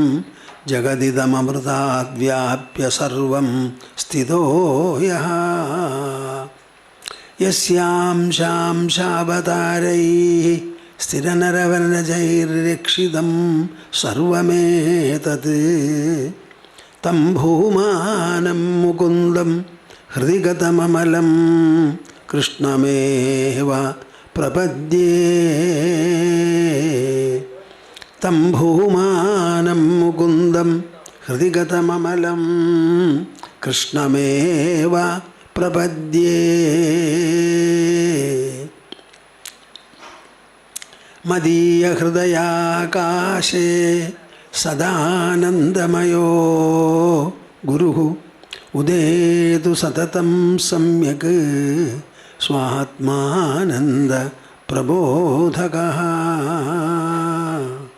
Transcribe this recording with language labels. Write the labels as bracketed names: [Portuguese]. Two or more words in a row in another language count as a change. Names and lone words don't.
[Sanskrit] जगदिदममृताद्व्याप्य सर्वं स्थितो यः यस्यांशां शावतारैः स्थिरनरवनजैर्रक्षितं सर्वमेतत् तं भूमानं मुकुन्दं हृदिगतममलं कृष्णमेव प्रपद्ये. तं भूमानं मुकुन्दं हृदिगतममलं कृष्णमेव प्रपद्ये मध्य हृदयाकाशे सदानन्दमयो गुरुः उदेतु सततं सम्यक् स्वात्मानन्द प्रबोधकः.